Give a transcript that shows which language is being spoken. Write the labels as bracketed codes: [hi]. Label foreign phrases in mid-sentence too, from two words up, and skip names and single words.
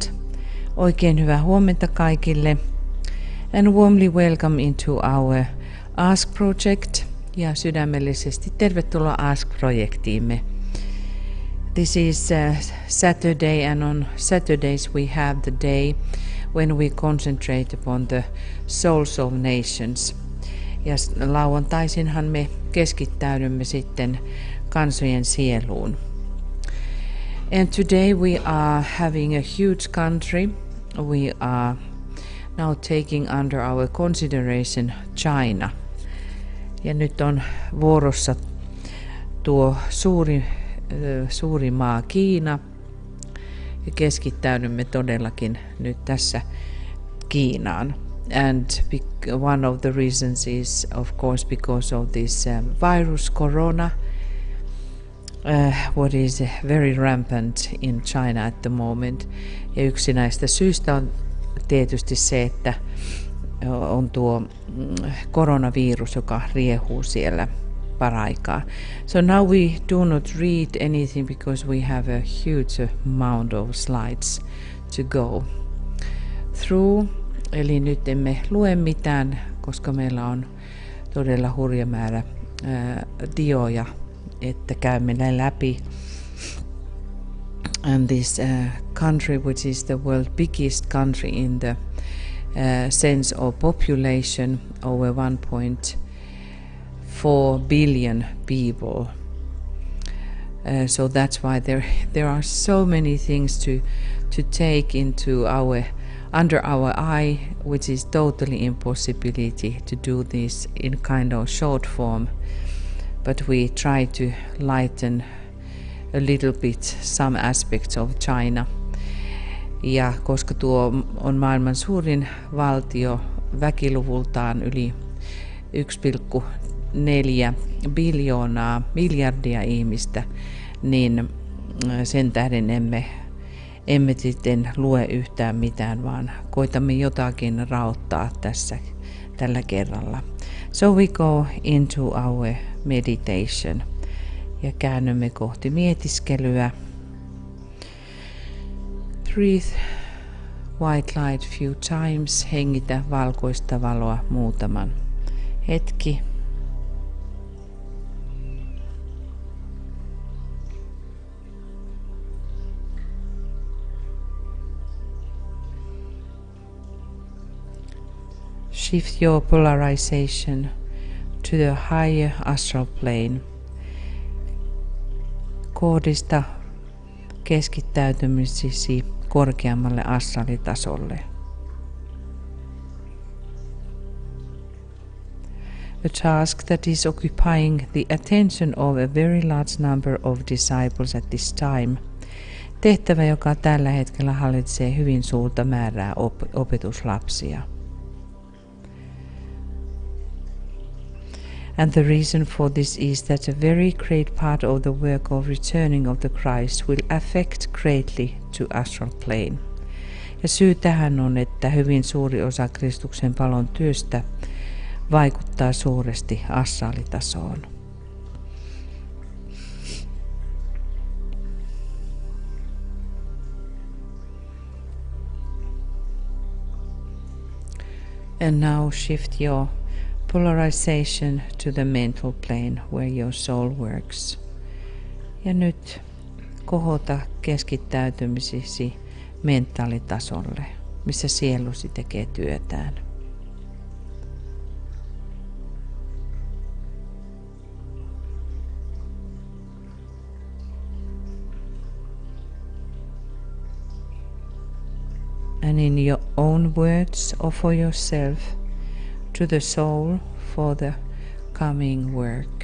[fi] Oikein hyvää huomenta kaikille. [en] And warmly welcome into our Ask Project. [fi] Ja sydämellisesti tervetuloa Ask-projektiimme. [en] This is Saturday, and on Saturdays we have the day when we concentrate upon the souls of nations. [fi] Ja lauantaisinhan me keskittäydymme sitten kansojen sieluun. [en] And today we are having a huge country. We are now taking under our consideration China. [fi] Ja nyt on vuorossa tuo suuri maa Kiina. Ja keskittäydymme todellakin nyt tässä Kiinaan. [en] And one of the reasons is of course because of this virus corona. What is very rampant in China at the moment. [fi] Ja yksi näistä syistä on tietysti se, että on tuo koronavirus, joka riehuu siellä paraikaa. [en] So now we do not read anything because we have a huge amount of slides to go through. [fi] Eli nyt emme lue mitään, koska meillä on todella hurja määrä dioja, että käymme ne läpi. [en] And this country, which is the world's biggest country in the sense of population, over 1.4 billion people. So that's why there are so many things to take into under our eye, which is totally impossibility to do this in kind of short form. But we try to lighten a little bit some aspects of China. [fi] Ja koska tuo on maailman suurin valtio väkiluvultaan yli 1,4 miljardia ihmistä, niin sen tähden emme sitten lue yhtään mitään, vaan koitamme jotakin raottaa tällä kerralla. [en] So we go into our meditation. [fi] Ja käännymme kohti mietiskelyä. [en] Breathe white light few times. [fi] Hengitä valkoista valoa muutaman hetki. [en] Shift your polarization to the higher astral plane. [fi] Kohdista keskittäytymisesi korkeammalle astraalitasolle. [en] A task that is occupying the attention of a very large number of disciples at this time. [fi] Tehtävä, joka tällä hetkellä hallitsee hyvin suurta määrää opetuslapsia. [en] And the reason for this is that a very great part of the work of returning of the Christ will affect greatly to astral plane. [fi] Ja syy tähän on, että hyvin suuri osa Kristuksen palon työstä vaikuttaa suuresti astraalitasoon. [en] And now shift your polarization to the mental plane where your soul works. [fi] Ja nyt kohota keskittäytymisesi mentaalitasolle, missä sielusi tekee työtään. [en] And in your own words, offer yourself to the soul for the coming work.